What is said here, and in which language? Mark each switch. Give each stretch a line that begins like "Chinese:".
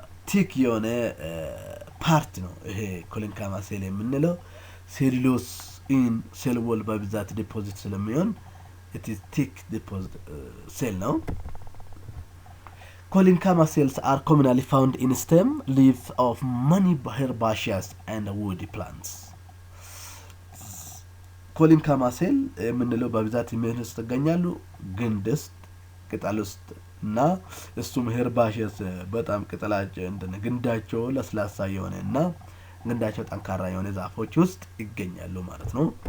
Amharic: ቲክ የሆነ ፓርት ነው ይሄ collenchyma ሴል የምንለው። ሴሉሎስ ኢን ሴል ዎል በብዛት ዲፖዚት ስለሚሆን
English: it is thick deposit cell
Amharic: ነው።
English: collenchyma cells are commonly found in stem, leaves of many herbaceous and woody plants.
Amharic: collenchyma cell የምንለው በብዛት ምን ውስጥ ይገኛሉ? ግንድ ውስጥ፣ ቅጠል ውስጥ እና እሱም herbaceous በጣም ቅጠላቸው እንደነ ግንዳቸው ለስላሳ የሆነ እና ግንዳቸው ጠንካራ የሆነ ዛፎች ውስጥ ይገኛሉ ማለት ነው።